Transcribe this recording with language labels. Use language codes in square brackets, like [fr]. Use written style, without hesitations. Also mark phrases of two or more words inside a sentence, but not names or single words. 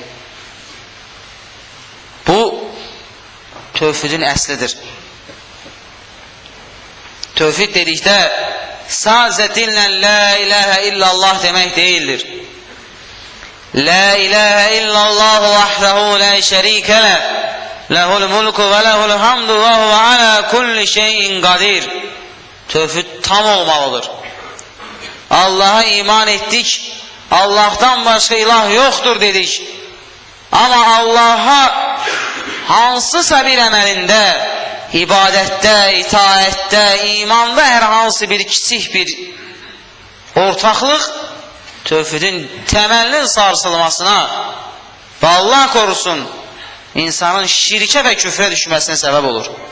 [az] Bu, tövhidin əslidir. Tövhid dedikdə, sadəcə dillə [ar] لا إله إلا الله [az] demək deyildir. [ar] لا إله إلا الله وحده لا شريك له له الملك وله الحمد وهو على كل شيء قدير. [az] Tövhid tam olmalıdır. [tr] Allah'a iman ettik, Allah'tan başka ilah yoktur dedik. [az] Ama Allah'a hansısa bir əməlində, ibadətdə, itaətdə, imanda hər hansı bir kiçik bir ortaqlıq tövhidin təməlinin sarsılmasına və [tr] Allah korusun [az] insanın şirkə və küfrə düşməsinə səbəb olur.